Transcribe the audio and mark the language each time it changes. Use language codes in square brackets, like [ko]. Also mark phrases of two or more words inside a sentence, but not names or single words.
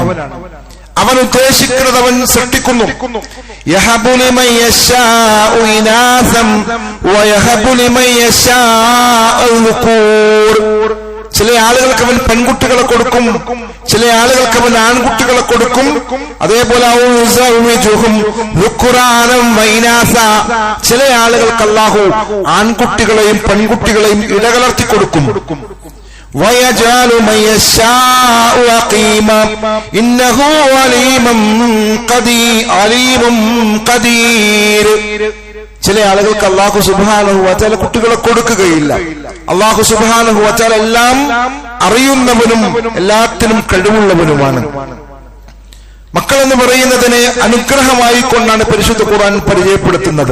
[ml] അവൻ ഉദ്ദേശിക്കുന്നത് അവൻ സൃഷ്ടിക്കുന്നു. [ar] يهب لمن يشاء إناثا ويهب لمن يشاء ذكورا. [ml] ചില ആളുകൾക്ക് അവൻ പെൺകുട്ടികളെ കൊടുക്കും, ചില ആളുകൾക്ക് അവൻ ആൺകുട്ടികളെ കൊടുക്കും. അതേപോലെ ചില ആളുകൾക്ക് അല്ലാഹു ആൺകുട്ടികളെയും പെൺകുട്ടികളെയും ഇടകലർത്തി കൊടുക്കും. [ar] وَيَجْعَلُ مَن يَشَاءُ عَقِيمًا إِنَّهُ عَلِيمٌ قَدِيرٌ. [ml] ചില ആളുകൾക്ക് അല്ലാഹു [ar] سبحانه وتعالى [ml] കുട്ടികളെ കൊടുക്കുകയില്ല. അല്ലാഹു [ar] سبحانه وتعالى [ml] എല്ലാം അറിയുന്നവനും എല്ലാത്തിനും കഴിവുള്ളവനുമാണ്. മക്കൾ എന്ന് പറയുന്നതിനെ അനുഗ്രഹമായി കൊണ്ടാണ് പരിശുദ്ധ ഖുർആൻ പരിചയപ്പെടുത്തുന്നത്.